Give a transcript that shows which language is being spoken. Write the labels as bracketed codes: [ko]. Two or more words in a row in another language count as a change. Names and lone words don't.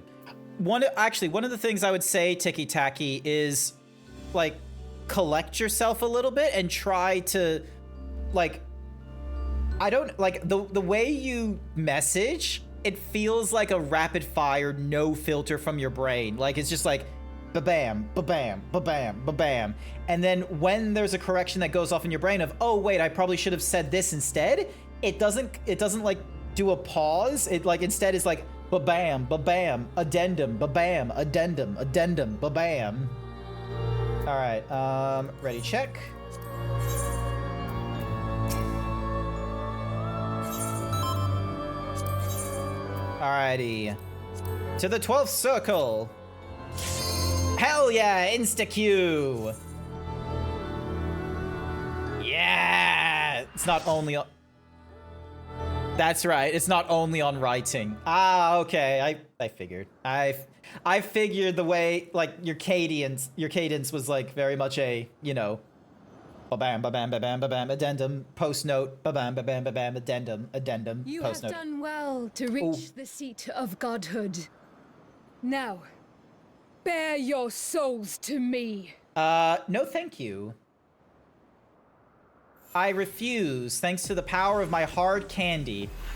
[en] One of the things I would say, Ticky Tacky, is like collect yourself a little bit and try to like. I don't like the way you message. It feels like a rapid fire, no filter from your brain. Like it's just like. Ba-bam, ba-bam, ba-bam, ba-bam. And then when there's a correction that goes off in your brain of, oh wait, I probably should have said this instead, it doesn't like do a pause. It like instead is like ba-bam, ba-bam, addendum, ba-bam, addendum, addendum, ba-bam. Alright, ready, check. Alrighty. To the 12th circle. Hell yeah, insta-Q! Yeah! It's not only on... That's right, it's not only on writing. Ah, okay, I figured. I figured the way, like, your cadence was, like, very much a, you know, ba-bam, ba-bam, ba-bam, ba-bam, addendum, post-note, ba-bam, ba-bam, ba-bam, addendum, addendum, You have post-note. done well to reach the seat of godhood. Now, bear your souls to me. No thank you. I refuse, thanks to the power of my hard candy.